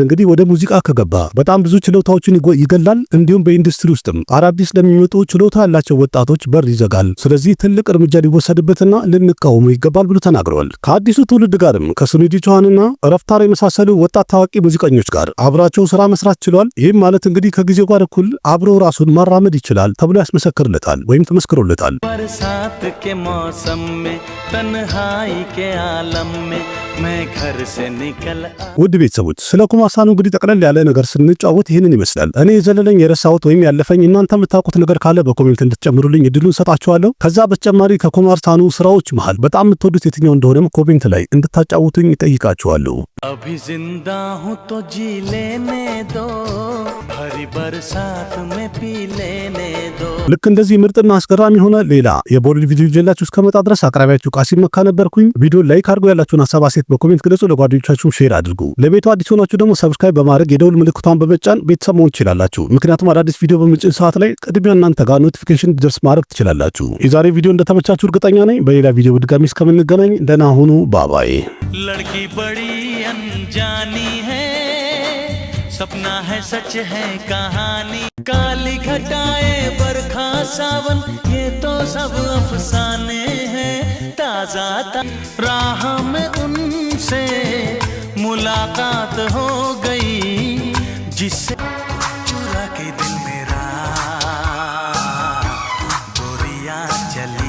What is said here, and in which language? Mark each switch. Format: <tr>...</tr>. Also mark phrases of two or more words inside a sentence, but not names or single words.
<am>እንግዲህ ወደ ሙዚቃ ከገባ በጣም ብዙ ችሎታዎችን ይገላል። እንዲሁም በኢንዱስትሪ ውስጥም አዳዲስ ለሚመጡ ችሎታ ያላቸው ወጣቶች በር ይዘጋል። ስለዚህ ትልቅ እርምጃ ሊወሰድበትና ልንቃወሙ ይገባል ብሎ ተናግረዋል። ከአዲሱ ትውልድ ጋርም ከሱኒዲ ቾሃንና ረፍታር የመሳሰሉ ወጣት ታዋቂ ሙዚቀኞች ጋር አብራቸው ስራ መስራት ችሏል። ይህም ማለት እንግዲህ ከጊዜው ጋር እኩል አብሮ ራሱን ማራመድ ይችላል ተብሎ ያስመሰክርለታል ወይም ተመስክሮለታል።</am> <hi>के मौसम में तन्हाई के आलम में मैं घर से निकल</hi> <am>ውድ ቤተሰቦች ስለ ኩማር ሳኑ እንግዲህ ጠቅለል ያለ ነገር ስንጫወት ይህንን ይመስላል። እኔ የዘለለኝ የረሳሁት ወይም ያለፈኝ እናንተ የምታውቁት ነገር ካለ በኮሜንት እንድትጨምሩልኝ እድሉን ሰጣችኋለሁ። ከዛ በተጨማሪ ከኩማር ሳኑ ስራዎች መሃል በጣም የምትወዱት የትኛው እንደሆነም ኮሜንት ላይ እንድታጫውቱኝ እጠይቃችኋለሁ።</am> <hi>अभी जिंदा हूँ तो जी लेने दो भरी बरसात में पी लेने दो።</hi> <am>ልክ እንደዚህ ምርጥና አስገራሚ ሆነ ሌላ የቦሊውድ ቪዲዮ ይዤላችሁ እስከመጣ ድረስ አቅራቢያችሁ ቃሲም መካ ነበርኩኝ። ቪዲዮ ላይክ አድርጉ፣ ያላችሁን ሐሳብ አስተያየት በኮሜንት ግለጹ፣ ለጓደኞቻችሁ ሼር አድርጉ። ለቤቱ አዲስ ሆናችሁ ደግሞ ሰብስክራይብ በማድረግ የደውል ምልክቷን በመጫን ቤተሰብ መሆን ትችላላችሁ። ምክንያቱም አዳዲስ ቪዲዮ በምንጭን ሰዓት ላይ ቅድሚያ እናንተ ጋር ኖቲፊኬሽን እንዲደርስ ማድረግ ትችላላችሁ። የዛሬ ቪዲዮ እንደተመቻችሁ እርግጠኛ ነኝ። በሌላ ቪዲዮ በድጋሚ እስከምንገናኝ ደህና ሁኑ። ባባይ።</am> <hi>लड़की बड़ी अनजानी है, सपना है सच है कहानी, काली घटाए बरखा सावन ये तो सब अफसाने हैं। ताजा राह में उनसे मुलाकात हो गई जिससे चुरा के दिल मेरा गोरियां चली।</hi>